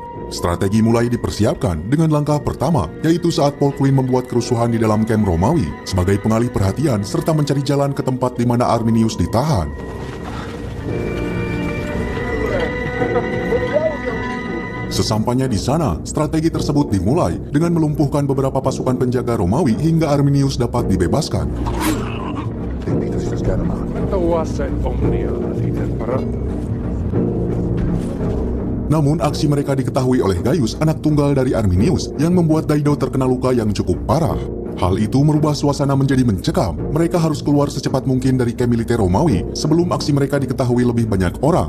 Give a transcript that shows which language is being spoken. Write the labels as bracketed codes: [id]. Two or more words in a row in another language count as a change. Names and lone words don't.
[id] Strategi mulai dipersiapkan dengan langkah pertama, yaitu saat Ploquin membuat kerusuhan di dalam kamp Romawi sebagai pengalih perhatian serta mencari jalan ke tempat di mana Arminius ditahan. Sesampainya di sana, strategi tersebut dimulai dengan melumpuhkan beberapa pasukan penjaga Romawi hingga Arminius dapat dibebaskan. [de] Nicht, dass ich das gerne mache. [id] Namun aksi mereka diketahui oleh Gaius, anak tunggal dari Arminius, yang membuat Daido terkena luka yang cukup parah. Hal itu merubah suasana menjadi mencekam. Mereka harus keluar secepat mungkin dari kamp militer Romawi sebelum aksi mereka diketahui lebih banyak orang.